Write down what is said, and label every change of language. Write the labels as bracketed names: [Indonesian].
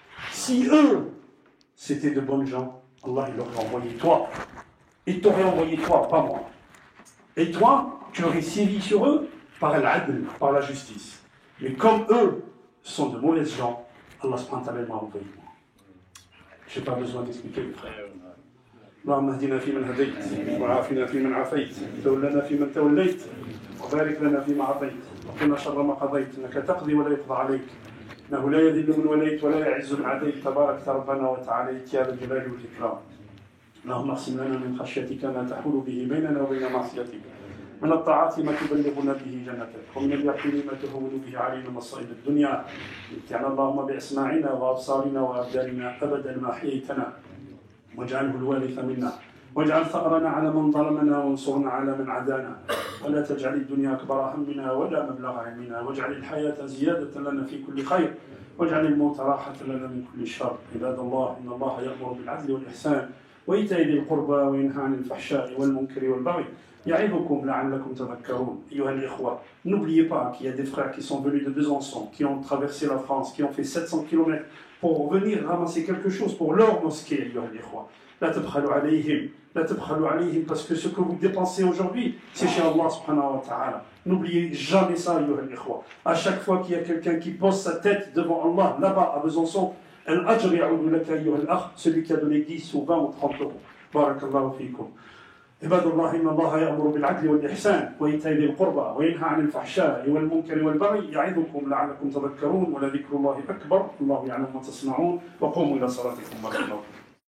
[French] Si eux, c'était de bonnes gens, Allah, il leur aurait envoyé toi. Il t'aurait envoyé toi, pas moi. Et toi, tu aurais sévi sur eux par l'adl, par la justice. Mais comme eux sont de mauvaises gens, Allah subhanahu wa ta'ala m'a envoyé moi. Je n'ai pas besoin d'expliquer, le frère. [Arabic] اللهم اهدنا فيمن هديت وعافنا فيمن عافيت وتولنا فيمن توليت وبارك لنا فيما اعطيت وقنا شر ما قضيت انك تقضي ولا يقضى عليك انه لا يذل من وليت ولا يعز من عاديت تبارك ربنا وتعاليت يا ذا الجلال والاكرام. اللهم اقسم لنا من خشيتك ما تحول به بيننا وبين معصيتك من الطاعات ما تبلغنا به جنتك ومن اليقين ما تهون به علينا مصائب الدنيا متعنا اللهم باسماعنا وابصارنا وابداننا ابدا ما حييتنا واجعله الوارث منا واجعل ثأرنا على من ظلمنا وانصرنا على من عادانا ولا تجعل الدنيا أكبر همنا ولا مبلغ علمنا واجعل الحياة زيادة لنا في كل خير واجعل الموت راحة لنا من كل شر. عباد الله إن الله يأمر بالعدل والإحسان وإيتاء ذي القربى وينهى عن الفحشاء والمنكر والبغي يعظكم لعلكم تذكرون. أيها الإخوة, [French] n'oubliez pas qu'il y a des frères qui sont venus de Besançon, qui ont traversé la France, qui ont fait 700 km pour venir ramasser quelque chose pour leur mosquée, أيها الإخوة. [Arabic] لا تبخلوا عليهم, [French] لا تبخلوا عليهم, parce que ce que vous dépensez aujourd'hui, c'est chez Allah subhanahu wa ta'ala. N'oubliez jamais ça, [Arabic] أيها الإخوة. [French] À chaque fois qu'il y a quelqu'un qui pose sa tête devant Allah, là-bas à Besançon, [Arabic] الأجر يعود لك أيها الأخ, [French] celui qui a donné 10 ou 20 ou 30 euros. [Arabic] بارك الله فيكم. عباد الله إن الله يأمر بالعدل والإحسان وإيتاء ذي القربى وينهى عن الفحشاء والمنكر والبغي يعظكم لعلكم تذكرون ولذكر الله أكبر الله يعلم ما تصنعون وقوموا إلى صلاتكم بارك الله فيكم.